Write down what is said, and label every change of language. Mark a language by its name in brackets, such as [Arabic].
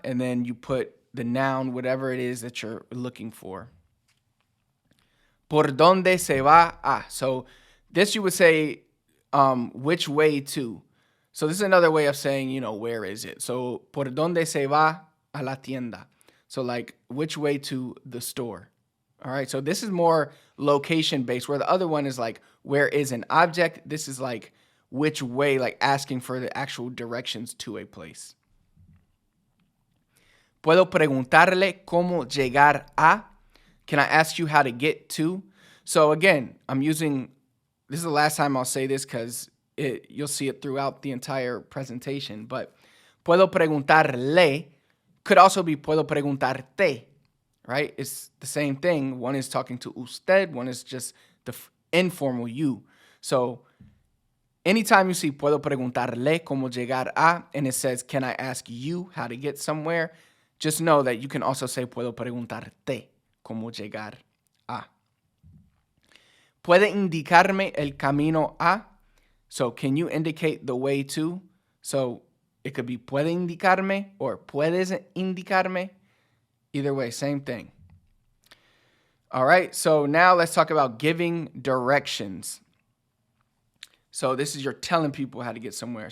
[English] And then you put the noun, whatever it is that you're looking for. [Spanish] ¿Por dónde se va a? [English] So this you would say which way to. So this is another way of saying, where is it? [Spanish] So, ¿por dónde se va a la tienda? [English] So like, which way to the store? All right, so this is more location based, where the other one is like, where is an object? This is like, which way, like asking for the actual directions to a place. [Spanish] Puedo preguntarle cómo llegar a. [English] Can I ask you how to get to? So again, this is the last time I'll say this because you'll see it throughout the entire presentation, but [Spanish] puedo preguntarle [English] could also be [Spanish] puedo preguntarte, [English] right? It's the same thing. One is talking to usted, one is just the informal you. So anytime you see [Spanish] puedo preguntarle cómo llegar a, [English] and it says, can I ask you how to get somewhere? Just know that you can also say [Spanish] puedo preguntarte cómo llegar a. ¿Puede indicarme el camino a? [English] So can you indicate the way to? So it could be [Spanish] puede indicarme [English] or [Spanish] puedes indicarme. [English] Either way, same thing. All right, so now let's talk about giving directions. So this is you're telling people how to get somewhere.